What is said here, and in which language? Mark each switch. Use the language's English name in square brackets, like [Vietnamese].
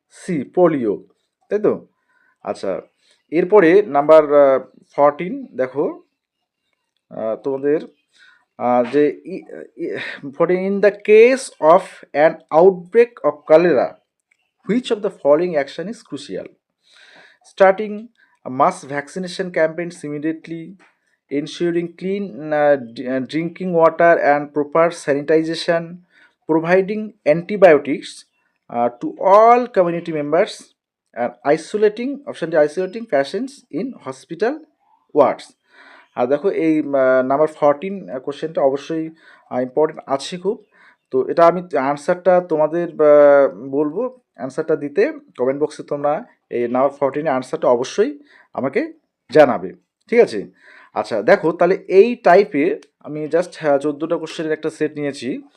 [Bangla] C polio, তাই তো? আচ্ছা, এরপরে নাম্বার 14 দেখো, তোমাদের যে 14, [English] In the case of an outbreak of cholera which of the following action is crucial? Starting mass vaccination campaigns immediately, ensuring clean drinking water and proper sanitization, providing antibiotics to all community members, and isolating patients in hospital wards. [Bangla] আর দেখো এই number 14 কোশ্চেনটা অবশ্যই important আছে খুব। তো এটা আমি আনসারটা তোমাদের বলবো, অ্যান্সারটা দিতে কমেন্ট বক্সে তোমরা এই নাম্বার 14 আনসারটা অবশ্যই আমাকে জানাবে, ঠিক আছে? আচ্ছা দেখো, তাহলে এই টাইপের আমি জাস্ট 14টা কোশ্চেনের একটা সেট নিয়েছি।